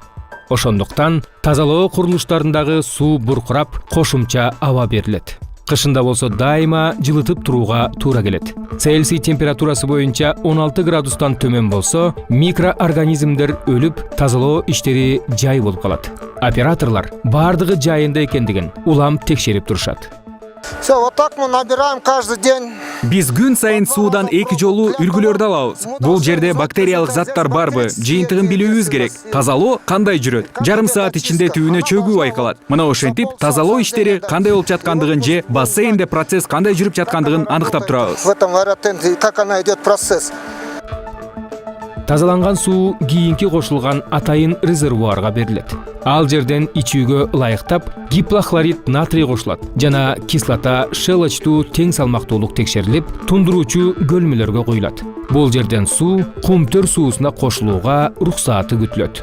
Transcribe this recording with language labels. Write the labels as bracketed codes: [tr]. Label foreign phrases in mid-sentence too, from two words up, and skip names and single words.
[ky] Ошондуктан тазалоо курулуштарындагы суу буркурап, кошумча аба берилет. Кышында болсо дайыма жылытып турууга туура келет. Цельсий температурасы боюнча 16 градустан төмөн болсо, микроорганизмдер өлүп, тазалоо иштери жай болуп калат. Операторлар бардыгы жайында экендигин улам текшерип турушат. [ru] Все, вот так мы набираем каждый день. [ky] Биз күн сайын суудан 2 жолу үргүлөрдү алабыз. Бул жерде бактериялык заттар барбы, жыйынтыгын билүүбүз керек. Тазалоо кандай жүрөт? Жарым саат ичинде түбүнө чөгүү байкалат. Мына ошентип тазалоо иштери кандай болуп жаткандыгын же бассейнде процесс кандай жүрүп жаткандыгын аныктап турабыз. [ru] В этом аэротенке как она идет процесс. [ky] Тазаланган суу кийинки кошулган атайын резервуарга берилет. Ал жерден ичүүгө ылайыктап гиплохлорид натрий кошулат жана кислота шелочтуу тең салмактуулук текшерилип, тундуруучу көлмөлөргө куюлат. Бул жерден суу кумтөр суусуна кошулууга уруксааты күтүлөт.